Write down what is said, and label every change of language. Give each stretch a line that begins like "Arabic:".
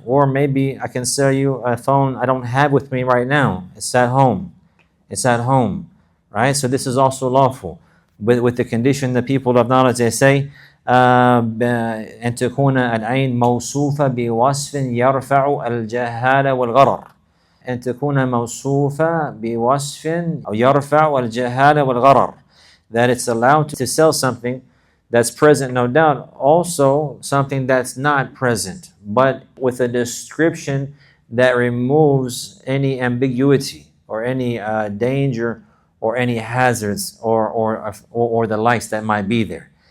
English: Or maybe I can sell you a phone I don't have with me right now. It's at home, right? So this is also lawful, with the condition the people of knowledge, they say,
Arabic: أن تكون العين موصوفة بوصف يرفع الجهالة والغرر. أن تكون موصوفة بوصف يرفع الجهالة والغرر.
English: That it's allowed to sell something that's present, no doubt, also something that's not present, but with a description that removes any ambiguity or any danger or any hazards or the likes that might be there.